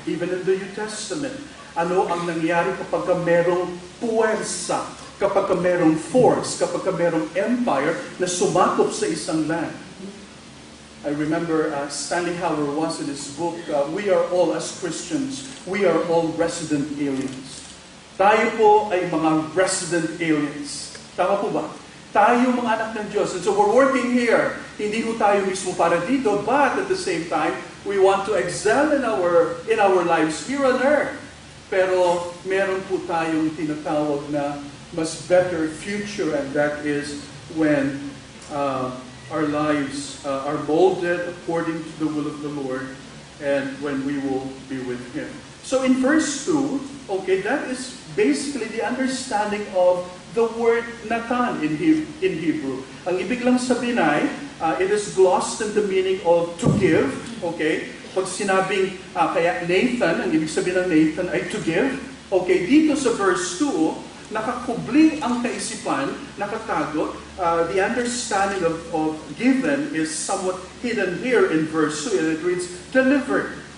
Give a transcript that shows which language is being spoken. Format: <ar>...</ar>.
<en>Even in the New Testament,</en> <tl>ano ang nangyari kapag merong puwersa, kapag merong force, kapag merong empire na sumakop sa isang land.</tl> <en>I remember Stanley Hauer once in his book, we are all, as Christians, we are all resident aliens.</en> <tl>Tayo po ay mga resident aliens. Tama po ba? Tayo mga anak ng Diyos.</tl> <en>And so we're working here.</en> <tl>Hindi po tayo mismo para dito,</tl> <en>but at the same time, we want to excel in our lives here on earth.</en> <tl>Pero meron po tayong tinatawag na mas</tl> <en>better future, and that is when our lives are molded according to the will of the Lord, and when we will be with Him. So in verse 2, okay, that is basically the understanding of the word Natan in Hebrew.</en> <tl>Ang ibig lang sabihin ay,</tl> <en>it is glossed in the meaning of to give, okay?</en> <tl>Pag sinabing, kaya Nathan, ang ibig sabihin ng Nathan ay</tl> <en>to give,</en> <tl>okay? Dito sa verse 2, nakakubli ang kaisipan, nakatago.</tl> <en>The understanding of given is somewhat hidden here in verse 2, and it reads, delivered.</en>